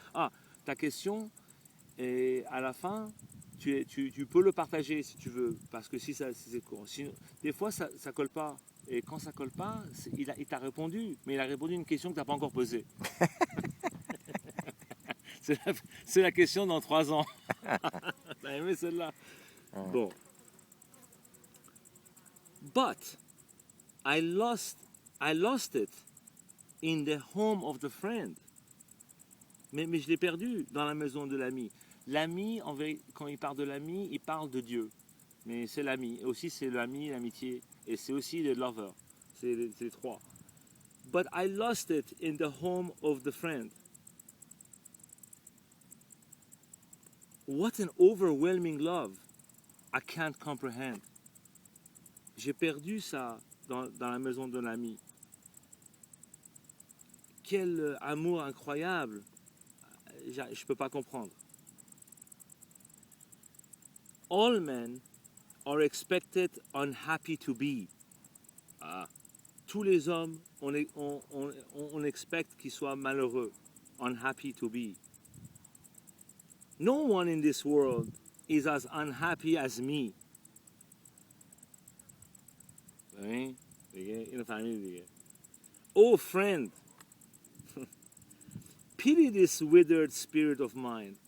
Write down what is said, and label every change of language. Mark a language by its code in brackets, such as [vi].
[fr] Ah, ta question, et à la fin, tu peux le partager si tu veux, parce que si c'est court. Sinon, des fois, ça ne colle pas. Et quand ça colle pas, il t'a répondu, mais il a répondu à une question que tu n'as pas encore posée. C'est la question dans 3 ans. T'as aimé celle-là? Bon. [en] But I lost it in the home of the friend. [fr] Mais je l'ai perdu dans la maison de l'ami. L'ami, quand il parle de l'ami, il parle de Dieu. Mais c'est l'ami. Et aussi, c'est l'ami, l'amitié. Et c'est aussi le lover. C'est les trois. [en] But I lost it in the home of the friend. What an overwhelming love I can't comprehend. [fr] J'ai perdu ça dans la maison de l'ami. Quel amour incroyable. Je ne peux pas comprendre. [en] All men are expected unhappy to be. Ah. [fr] Tous les hommes, on expecte qu'ils soient malheureux. [en] Unhappy to be. No one in this world is as unhappy as me. [fr] Oui, une famille. [en] Oh friend, pity this withered spirit of mine.